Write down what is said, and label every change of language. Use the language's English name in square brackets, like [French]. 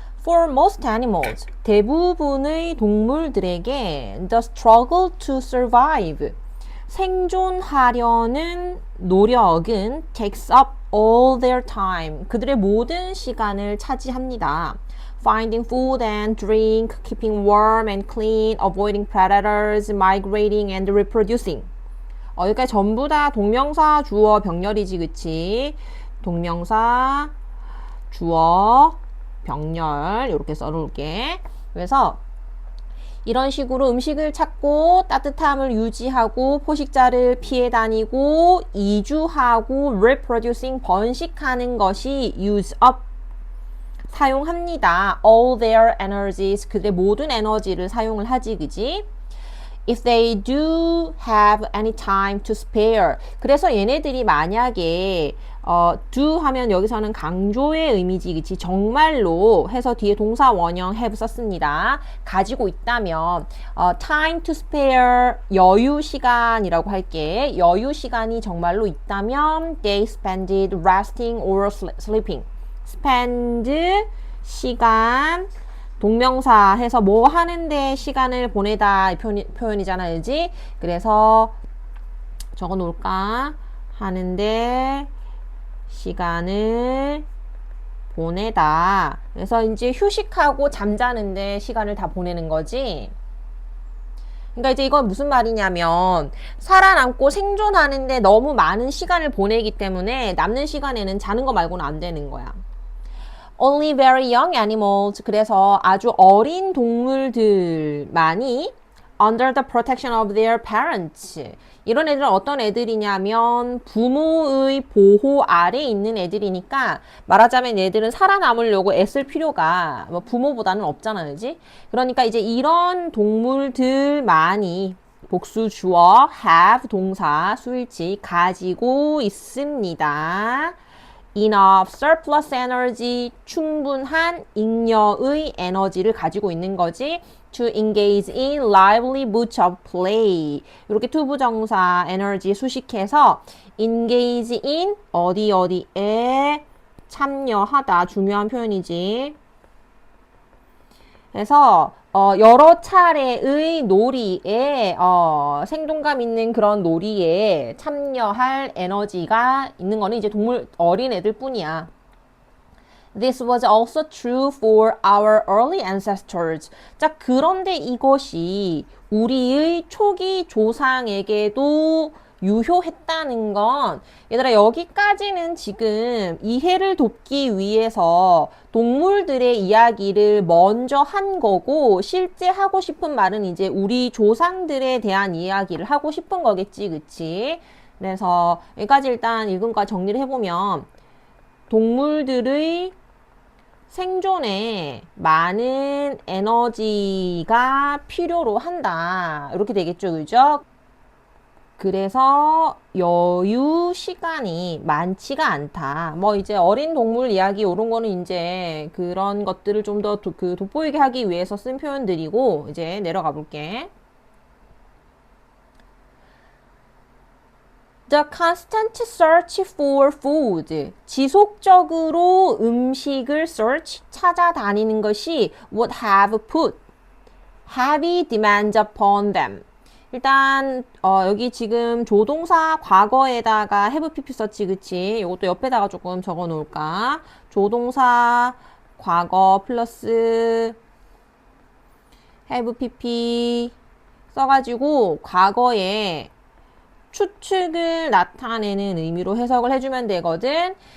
[English] For most animals, [Korean] 대부분의 동물들에게 [English] the struggle to survive, [Korean] 생존하려는 노력은 [English] takes up all their time, [Korean] 그들의 모든 시간을 차지합니다. [English] Finding food and drink, keeping warm and clean, avoiding predators, migrating and reproducing. [Korean] 여기까지 전부 다 동명사, 주어, 병렬이지, 그치? 동명사, 주어, 병렬 이렇게 써놓을게. 그래서 이런 식으로 음식을 찾고 따뜻함을 유지하고 포식자를 피해 다니고 이주하고 reproducing 번식하는 것이 use up 사용합니다. [English] all their energies [Korean] 그들의 모든 에너지를 사용을 하지 그지? [English] If they do have any time to spare. [Korean] 그래서 얘네들이 만약에 do 하면 여기서는 강조의 의미지, 그치? 정말로 해서 뒤에 동사 원형 have 썼습니다. 가지고 있다면 [English] time to spare [Korean] 여유 시간이라고 할게. 여유 시간이 정말로 있다면 [English] they spend it resting or sleeping. [Korean] spend 시간 동명사 해서 뭐 하는데 시간을 보내다 표현이잖아, 그지? 그래서 적어 놓을까? 하는데 시간을 보내다. 그래서 이제 휴식하고 잠자는데 시간을 다 보내는 거지. 그러니까 이제 이건 무슨 말이냐면 살아남고 생존하는데 너무 많은 시간을 보내기 때문에 남는 시간에는 자는 거 말고는 안 되는 거야. [English] Only very young animals. [Korean] 그래서 아주 어린 동물들만이 [English] under the protection of their parents. [Korean] 이런 애들은 어떤 애들이냐면 부모의 보호 아래에 있는 애들이니까 말하자면 얘들은 살아남으려고 애쓸 필요가 뭐 부모보다는 없잖아, 그지? 그러니까 이제 이런 동물들만이 복수 주어 have 동사 수일치 가지고 있습니다. [English] enough surplus energy [Korean] 충분한 잉여의 에너지를 가지고 있는 거지. [English] to engage in lively bouts of play [Korean] 이렇게 투부정사 에너지 수식해서 [English] engage in [Korean] 어디에 참여하다 중요한 표현이지. 그래서 여러 차례의 놀이에 생동감 있는 그런 놀이에 참여할 에너지가 있는 거는 이제 동물 어린 애들 뿐이야. [English] This was also true for our early ancestors. [Korean] 자, 그런데 이것이 우리의 초기 조상에게도 유효했다는 건 얘들아 여기까지는 지금 이해를 돕기 위해서 동물들의 이야기를 먼저 한 거고 실제 하고 싶은 말은 이제 우리 조상들에 대한 이야기를 하고 싶은 거겠지, 그치? 그래서 여기까지 일단 읽은 거 정리를 해보면 동물들의 생존에 많은 에너지가 필요로 한다. 이렇게 되겠죠, 그죠? 그래서 여유 시간이 많지가 않다. 뭐 이제 어린 동물 이야기 이런 거는 이제 그런 것들을 좀 더 돋보이게 하기 위해서 쓴 표현들이고 이제 내려가 볼게. [English] The constant search for food. [Korean] 지속적으로 음식을 [English] search, [Korean] 찾아다니는 것이 [English] would have put heavy demands upon them. [Korean] 일단 여기 지금 조동사 과거에다가 have pp 썼지, 그치? 이것도 옆에다가 조금 적어 놓을까? 조동사 과거 플러스 have pp 써가지고 과거에 추측을 나타내는 의미로 해석을 해주면 되거든.